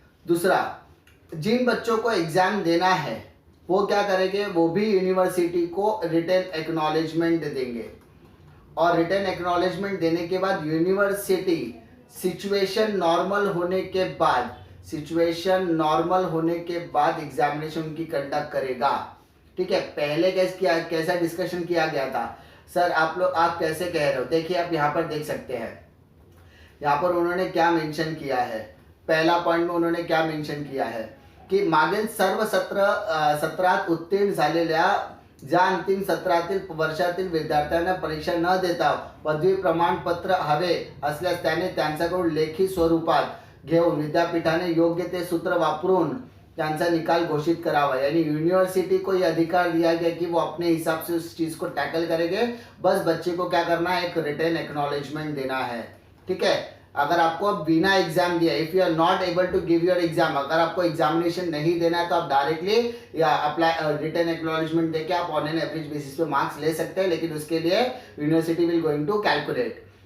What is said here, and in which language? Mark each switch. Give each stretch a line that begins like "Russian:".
Hindi: दूसरा, जिन बच्चों को एग्जाम देना है वो क्या करेंगे, वो भी यूनिवर्सिटी को रिटन एक्नॉलेजमेंट देंगे, और रिटन एक्नॉलेजमेंट देने के बाद यूनिवर्सिटी सिचुएशन नॉर्मल होने के बाद एग्जामिनेशन उनकी कंडक्ट करेगा। ठीक है। पहले कैसा डिस्कशन किया गया था सर, आप कैसे कह रहे हो, देखिए आप यहाँ पर देख सकते हैं, यहाँ पर उन्होंने क्या मेंशन किया है। पहला पॉइंट में उन्होंने क्या मेंशन किया है की
Marathi: मागील सर्व सत्रात उत्तीर्ण झालेल्या ज्या अंतिम सत्रातील वर्षातील विद्यार्थ्यांना परीक्षा न देता पदवी प्रमाणपत्र हवे असल्यास त्याने त्यांच्याकडून लेखी स्वरूपात घेऊन विद्यापीठाने योग्य ते सूत्र वापरून त्यांचा निकाल घोषित करावा।
Hindi: यानी यूनिवर्सिटी को यह अधिकार दिया गया कि वो अपने हिसाब से उस चीज को टैकल करेंगे, बस बच्चे को क्या करना है, एक रिटन एक्नॉलेजमेंट देना है। ठीक है। अगर आपको बिना एग्जाम दिया,
English: if you are not able to give your exam,
Hindi: अगर आपको एग्जामिनेशन नहीं देना है तो आप डायरेक्टली या अप्लाई रिटन एक्नॉलेजमेंट देके आप ऑन एन एवरेज बेसिस पे मार्क्स ले सकते हैं, लेकिन उसके लिए
English: University will going to calculate.